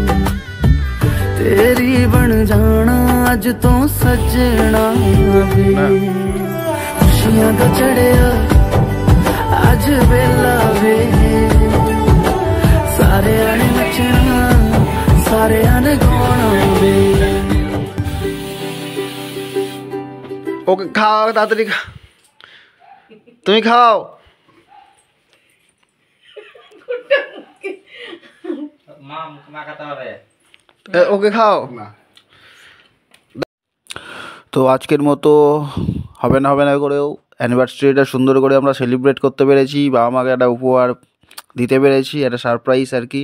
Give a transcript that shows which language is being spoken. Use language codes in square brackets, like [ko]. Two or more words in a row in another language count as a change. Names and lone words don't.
[pa] ਤੇਰੀ ਬਣ ਜਾਣਾ ਅੱਜ ਤੂੰ ਸਜਣਾ ਵੇ ਖੁਸ਼ੀਆਂ ਕਾ ਚੜ੍ਹਿਆ ਅੱਜ ਵੇਲਾ ਵੇ ਸਾਰੇ ਆਣੇ ਨੱਚਣਾ ਸਾਰੇ ਆਣੇ ਗਾਣਾ ਵੇ। [bn] ওকে খাও, তাড়াতাড়ি তুমি খাও। ওকে খাও। তো আজকের মতো হবে না করেও অ্যানিভার্সারিটা সুন্দর করে আমরা সেলিব্রেট করতে পেরেছি, বাবা মাকে একটা উপহার দিতে পেরেছি, একটা সারপ্রাইজ আর কি।